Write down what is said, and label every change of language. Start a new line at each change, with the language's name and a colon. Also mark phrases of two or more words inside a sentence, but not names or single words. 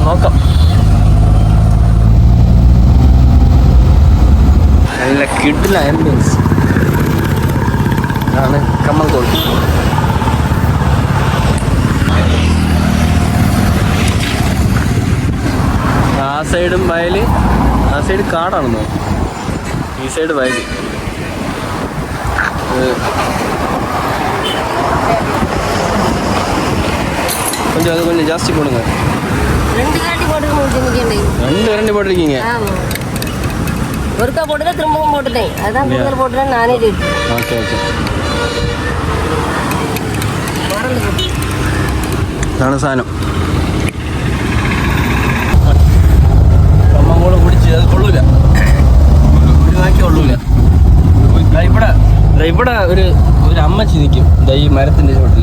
Malayalam: നോക്കാം. നല്ല കിടില ആംബിയൻസ് ആണ് കമ്മൻകോൾ. സൈഡും വയൽ, ആ സൈഡ് കാടാണെന്നോ, ഈ സൈഡ് വയൽ.
Tamil: கொஞ்சம் அது கொஞ்சம் ஜாஸ்தி போடுங்க. 2 கரண்டி போட்டுருக்கீங்க. 2 கரண்டி போட்டிருக்கீங்க. ஆமாம், ஒருக்கா போட்டு திரும்பவும் போட்டுட்டேன். அதான் முதல்ல போட்டுறேன் நானே கேட்டேன்.
English: okay okay.
Malayalam: ഇതാണ് സാധനം. കമ്മങ്കോള് പിടിച്ച് അത് കൊള്ളൂല, ഒരു വാക്കി കൊള്ളൂല. ഇവിടെ ഒരു അമ്മച്ചി നിൽക്കും ഈ മരത്തിൻ്റെ ചുവട്ടിൽ.